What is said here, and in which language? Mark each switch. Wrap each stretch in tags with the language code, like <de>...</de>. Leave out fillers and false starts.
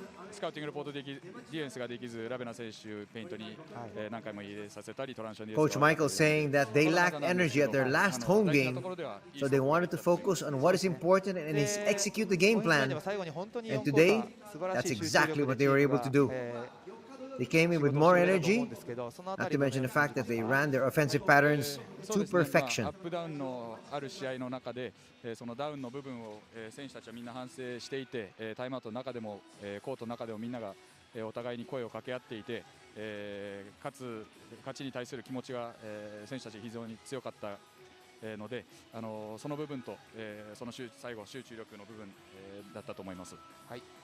<ja>スカウティングレポートでディフェンスができずラベナ選手ペイントに、何回も入れさせたりトランジションで</ja> <en>Coach Michael saying that they lacked energy at their last home game, so they wanted to focus on what is important and execute the game plan. And today, that's exactly what they were able to do. They came in with more energy, not to mention the fact that they ran their offensive patterns to perfection.</en> <ja>アップダウンのある試合の中で、そのダウンの部分を選手たちはみんな反省していて、タイムアウトの中でもコートの中でもみんながお互いに声を掛け合っていて、勝ちに対する気持ちが選手たち非常に強かったので、その部分とその最後集中力の部分だったと思います。はい。</ja>